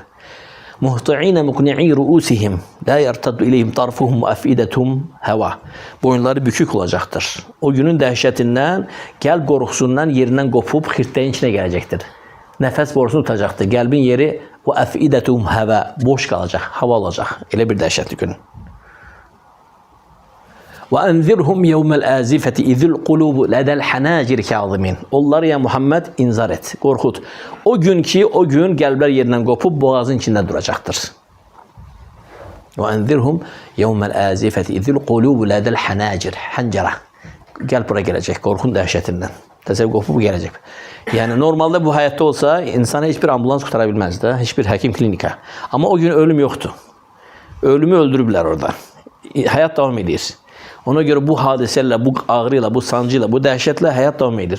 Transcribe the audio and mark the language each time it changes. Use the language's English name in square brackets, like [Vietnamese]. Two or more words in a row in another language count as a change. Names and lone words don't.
[Arabic] مهطعين مقنعي رؤوسهم لا يرتد إليهم طرفهم وأفئدتهم هواء. [Azerbaijani] Boyunları bükük olacaqdır. O günün dəhşətindən, qəlb qorxusundan yerindən qopub xirtləyin içinə gələcəkdir. Nəfəs borusunu tutacaqdır. Qəlbin yeri [Arabic] وأفئدتهم هواء, [Azerbaijani] boş qalacaq, hava olacaq. Elə bir dəhşətli gün. [Arabic] وَاَنْذِرْهُمْ يَوْمَ الْآزِفَةِ اِذِ الْقُلُوبُ لَدَى الْحَنَاجِرِ كَاظِمِينَ. [Azerbaijani] Onları ya Muhammed inzar et, qorxut. O gün ki, o gün qəlblər yerindən qopub boğazın içində duracaqdır. [Arabic] وَاَنْذِرْهُمْ يَوْمَ الْآزِفَةِ اِذِ الْقُلُوبُ لَدَى الْحَنَاجِرِ. [Azerbaijani] Həncərə. Qəlb bura gələcək, qorxun dəhşətindən. Təsəvvür qopub gələcək. Yəni normalda bu həyatda olsa, insana heç bir ambulans qutara bilməz də, heç bir həkim klinika. Amma o gün ölüm yoxdur. Ölümü öldürüblər orada. Həyat davam edir. Ona görə bu hadisələrlə, bu ağrıyla, bu sancıyla, bu dəhşətlə həyat davam edir.